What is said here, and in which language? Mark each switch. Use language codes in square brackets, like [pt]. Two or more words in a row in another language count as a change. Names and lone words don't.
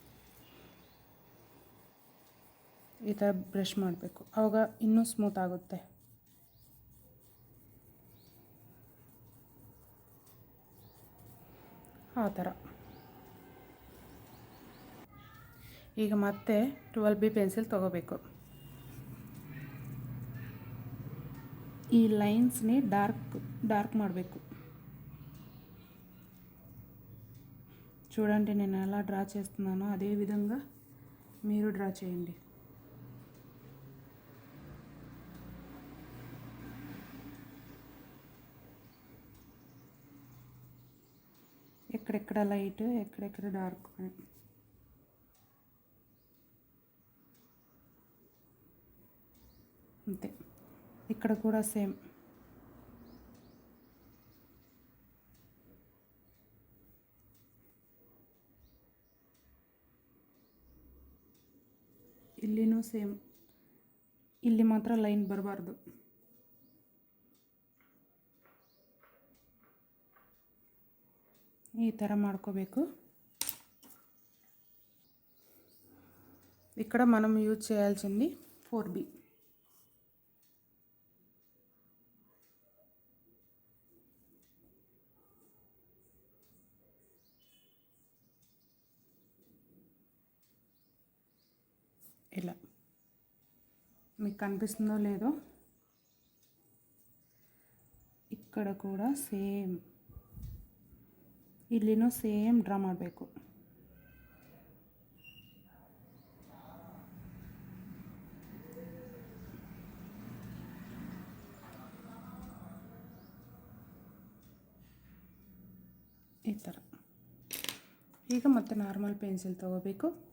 [kn] ಈ ಥರ ಬ್ರಷ್ ಮಾಡಬೇಕು, ಆವಾಗ ಇನ್ನೂ ಸ್ಮೂತ್ ಆಗುತ್ತೆ. ಆ ಥರ. ಈಗ ಮತ್ತೆ 12B ಪೆನ್ಸಿಲ್ ತೊಗೋಬೇಕು. [te] ఈ లైన్స్ని డార్క్ ಮಾಡಬೇಕು. చూడండి, నేను ఎలా డ్రా చేస్తున్నానో అదే విధంగా మీరు డ్రా చేయండి. ఎక్కడెక్కడ లైట్, ఎక్కడెక్కడ డార్క్. అంతే. ఇక్కడ కూడా సేమ్. [kn] ಇಲ್ಲಿನೂ ಸೇಮ್. ಇಲ್ಲಿ ಮಾತ್ರ ಲೈನ್ ಬರಬಾರ್ದು. ಈ ಥರ ಮಾಡ್ಕೋಬೇಕು. [te] ఇక్కడ మనం యూజ్ చేయాల్సింది 4B. ఇలా మీకు కనిపిస్తుందో లేదో, ఇక్కడ [kn] ಕೂಡ ಸೇಮ್ ಇಲ್ಲಿನೂ ಸೇಮ್ ಡ್ರಾ ಮಾಡಬೇಕು. ಈ ಥರ. ಈಗ ಮತ್ತೆ ನಾರ್ಮಲ್ ಪೆನ್ಸಿಲ್ ತಗೋಬೇಕು.